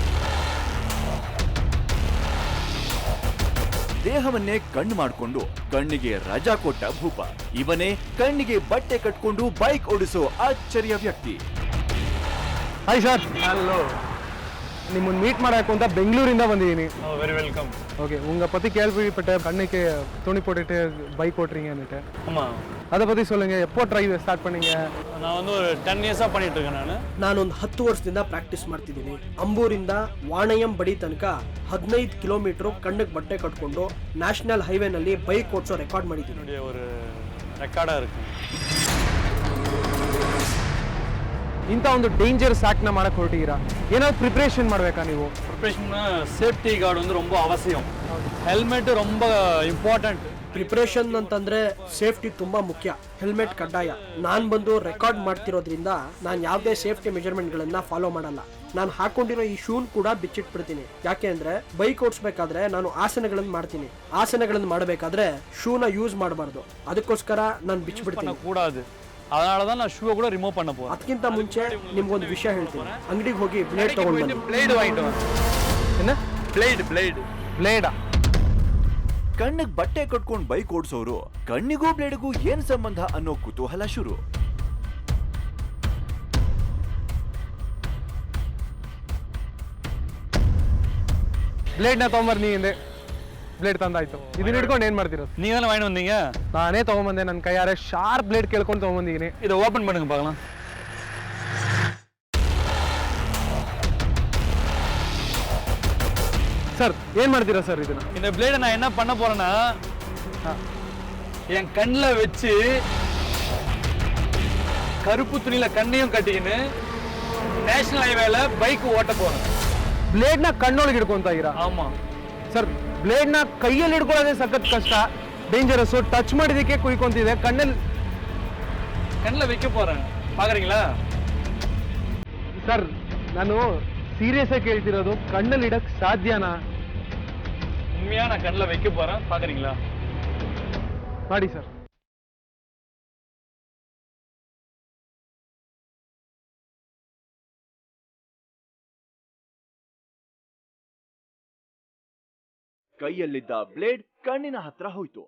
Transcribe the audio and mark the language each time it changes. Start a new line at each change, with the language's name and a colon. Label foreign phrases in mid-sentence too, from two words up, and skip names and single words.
Kannada: ದೇಹವನ್ನೇ ಕಣ್ಣು ಮಾಡಿಕೊಂಡು ಕಣ್ಣಿಗೆ ರಜಾ ಕೊಟ್ಟ ಭೂಪ. ಇವನೇ ಕಣ್ಣಿಗೆ ಬಟ್ಟೆ ಕಟ್ಕೊಂಡು ಬೈಕ್ ಓಡಿಸೋ ಆಶ್ಚರ್ಯ ವ್ಯಕ್ತಿ.
English: Hi sir. Hello.
Kannada: ನಿಮ್ಮನ್ನು ಮೀಟ್ ಮಾಡಬೇಕು ಅಂತ ಬೆಂಗಳೂರಿಂದ ಬಂದಿದ್ದೀನಿ.
English: very welcome.
Tamil: ஓகே, உங்க பத்தி கேள்விப்பட்ட கண்ணுக்கு துணி போட்டுட்டு பைக் ஓட்டுறீங்கன்னுட்டு. ஆமா. அதை பத்தி சொல்லுங்க. எப்போ
English: drive start
Tamil: பண்ணீங்க? நான் வந்து ஒரு 10 ಇಯರ್ಸ್ பண்ணிட்டு இருக்கேன்.
Kannada: ನಾನೊಂದು 10 ವರ್ಷದಿಂದ ಪ್ರಾಕ್ಟೀಸ್ ಮಾಡ್ತಿದ್ದೀನಿ. ಅಂಬೂರಿಂದ ವಾಣಯಂ ಬಡಿ ತನಕ 15 ಕಿಲೋಮೀಟರ್ ಕಣ್ಣಿಗೆ ಬಟ್ಟೆ ಕಟ್ಕೊಂಡು ನ್ಯಾಷನಲ್ ಹೈವೇನಲ್ಲಿ ಬೈಕ್ ಓಡಿಸೋ ರೆಕಾರ್ಡ್ ಮಾಡಿದ್ದೀನಿ.
Tamil: என்னுடைய ஒரு ரெக்கார்டா இருக்கு.
Kannada: ಇಂಥ ಒಂದು ಡೇಂಜರಸ್ ಆಕ್ಟ್ನ ಮಾಡಕ್ಕೆ ಹೊರಟಿದ್ದೀರಾ, ಏನಾದ್ರು ಪ್ರಿಪ್ರೇಷನ್ ಮಾಡಬೇಕಾ ನೀವು?
English: preparation safety guard
Tamil: வந்து ரொம்ப அவசியம். ಹೆಲ್ಮೆಟ್ ரொம்ப ಇಂಪಾರ್ಟೆಂಟ್.
Kannada: ಪ್ರಿಪ್ರೇಷನ್ ಅಂತಂದ್ರೆ ಸೇಫ್ಟಿ ತುಂಬಾ ಮುಖ್ಯ. ಹೆಲ್ಮೆಟ್ ಕಡ್ಡಾಯ. ನಾನು ಬಂದು ರೆಕಾರ್ಡ್ ಮಾಡ್ತಿರೋದ್ರಿಂದ ನಾನು ಯಾವುದೇ ಸೇಫ್ಟಿ ಮೆಜರ್ಮೆಂಟ್ಗಳನ್ನ ಫಾಲೋ ಮಾಡಲ್ಲ. ನಾನು ಹಾಕೊಂಡಿರೋ ಈ ಶೂನ್ ಕೂಡ ಬಿಚ್ಚಿಟ್ಬಿಡ್ತೀನಿ. ಯಾಕೆ ಅಂದ್ರೆ ಬೈಕ್ ಓಡಿಸ್ಬೇಕಾದ್ರೆ ನಾನು ಆಸನಗಳನ್ನು ಮಾಡ್ತೀನಿ. ಆಸನಗಳನ್ನು ಮಾಡಬೇಕಾದ್ರೆ ಶೂನ ಯೂಸ್ ಮಾಡಬಾರ್ದು. ಅದಕ್ಕೋಸ್ಕರ ನಾನು ಬಿಚ್ಚಿಬಿಡ್ತೀನಿ.
Tamil: ಕೂಡಾದು. அதனாலதான் நான் ஷூவை கூட ரிமூவ் பண்ண போறேன்.
Kannada: ಅದಕ್ಕಿಂತ ಮುಂಚೆ ನಿಮ್ಗೊಂದು ವಿಷಯ ಹೇಳ್ತೀನಿ. ಅಂಗಡಿಗೆ ಹೋಗಿ ಬ್ಲೇಡ್ ತಗೊಂಡು ಬನ್ನಿ.
Tamil: ಬ್ಲೇಡ್ ವಾங்கிட்டு வா. என்ன
Kannada: ಬ್ಲೇಡ್ ಬ್ಲೇಡಾ? ಕಣ್ಣಿಗೆ ಬಟ್ಟೆ ಕಟ್ಕೊಂಡು ಬೈಕ್ ಓಡಿಸೋರು ಕಣ್ಣಿಗೂ ಬ್ಲೇಡ್ಗೂ ಏನ್ ಸಂಬಂಧ ಅನ್ನೋ ಕುತೂಹಲ ಶುರು. ಬ್ಲೇಡ್ನ ತೊಗೊಂಬರ್ನಿ ಹಿಂದೆ. ಬ್ಲೇಡ್ ತಂದಾಯ್ತು. ಇದನ್ನ ಹಿಡ್ಕೊಂಡು ಏನ್ ಮಾಡ್ತಿರೋದು?
Tamil: நீங்க வாங்கிட்டு வந்தீங்க.
Kannada: ನಾನೇ ತಗೊಂಬಂದೆ. ನನ್ನ ಕೈಯಾರೆ ಶಾರ್ಪ್ ಬ್ಲೇಡ್ ಕೇಳ್ಕೊಂಡು ತಗೊಂಬಂದಿದ್ದೀನಿ.
Tamil: இதை ஓபன் பண்ணுங்க பார்க்கலாம்.
Kannada: ಸರ್ ಏನ್ ಮಾಡ್ತೀರಾ ಸರ್ ಇದನ್ನ?
Tamil: இந்த பிளேட நான் என்ன பண்ண போறேன்னா என் கண்ணுல வச்சு கருப்பு துணியில கண்ணையும் கட்டிக்கின்னு நேஷனல் ஹைவேல பைக் ஓட்ட போறேன்.
Kannada: ಬ್ಲೇಡ್ನ ಕಣ್ಣೊಳಗೆ ಹಿಡ್ಕೊಂತ ಇದ್ದೀರಾ?
Tamil: ஆமா
Kannada: ಸರ್, ಬ್ಲೇಡ್ನ ಕೈಯಲ್ಲಿ ಹಿಡ್ಕೊಳ್ಳೋದೇ ಸಖತ್ ಕಷ್ಟ, ಡೇಂಜರಸ್. ಟಚ್ ಮಾಡಿದಕ್ಕೆ ಕುಯ್ಕೊಂತಿದೆ.
Tamil: கண்ணுல வைக்க போறேன், பாக்குறீங்களா?
Kannada: ಸರ್, ನಾನು ಸೀರಿಯಸ್ ಆಗಿ ಕೇಳ್ತಿರೋದು, ಕಣ್ಣಲ್ಲಿ ಇಡಕ್ ಸಾಧ್ಯನಾ?
Tamil: உண்மையா நான் கண்ணுல வைக்க போறேன், பாக்குறீங்களா?
Kannada: ಮಾಡಿ ಸರ್. ಕೈಯಲ್ಲಿದ್ದ ಬ್ಲೇಡ್ ಕಣ್ಣಿನ ಹತ್ರ ಹೋಯ್ತು.